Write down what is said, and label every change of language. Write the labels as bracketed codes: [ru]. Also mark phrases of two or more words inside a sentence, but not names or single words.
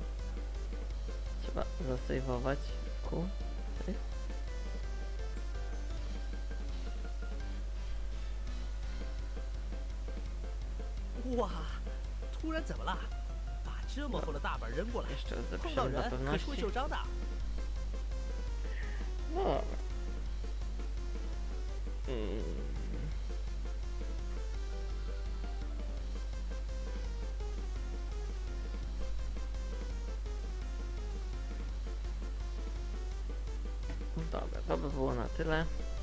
[pl] Trzeba zasejwować. Save. [zh] 哇，突然怎么了？把这么厚的大板扔过来， [pl] Jeszcze raz [zh] 碰到 [pl] zapiszemy dla [zh] 人可是会 [pl] pewności. [zh] 受伤的。 [pl] No dobra. Dobra, to by było na tyle.